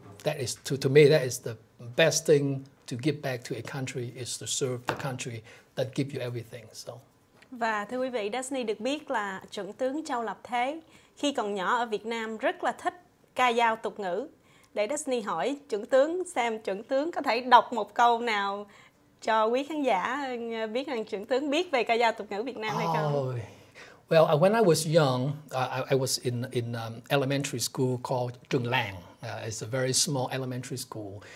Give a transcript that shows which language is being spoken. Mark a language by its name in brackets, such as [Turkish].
[English] That is to me that is the best thing to give back to a country is to serve the country that give you everything. So. [Vietnamese] Và thưa quý vị, Daphne được biết là Chuẩn tướng Châu Lập Thế khi còn nhỏ ở Việt Nam rất là thích ca dao tục ngữ. Để Daphne hỏi Chuẩn tướng xem Chuẩn tướng có thể đọc một câu nào cho quý khán giả biết rằng Chuẩn tướng biết về ca dao tục ngữ Việt Nam hay không? [English] Well, when I was young, I was in elementary school called Trường Làng. It's a very small elementary school.